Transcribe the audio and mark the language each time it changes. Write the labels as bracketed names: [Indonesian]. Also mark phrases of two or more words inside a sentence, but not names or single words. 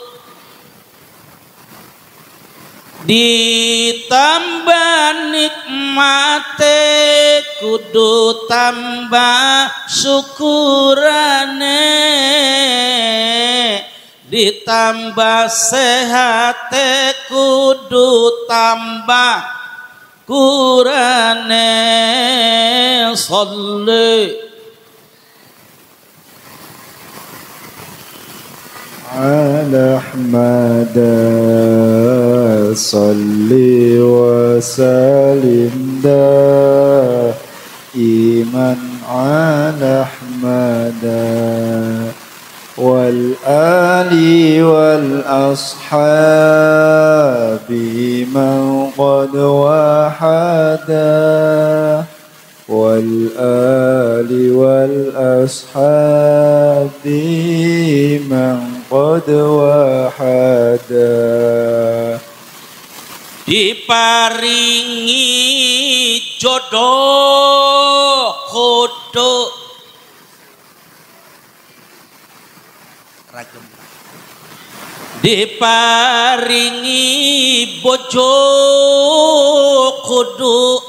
[Javanese] ditambah nikmate kudu tambah syukurane ditambah sehat kudu tambah kurane sholli [Arabic] على أحمد صل وسلم دائما على أحمد والآل والأصحاب من قد وحدا والآل والأصحاب من قد وحدا. [Javanese] Diparingi jodoh kudu ragem, diparingi bojo kudu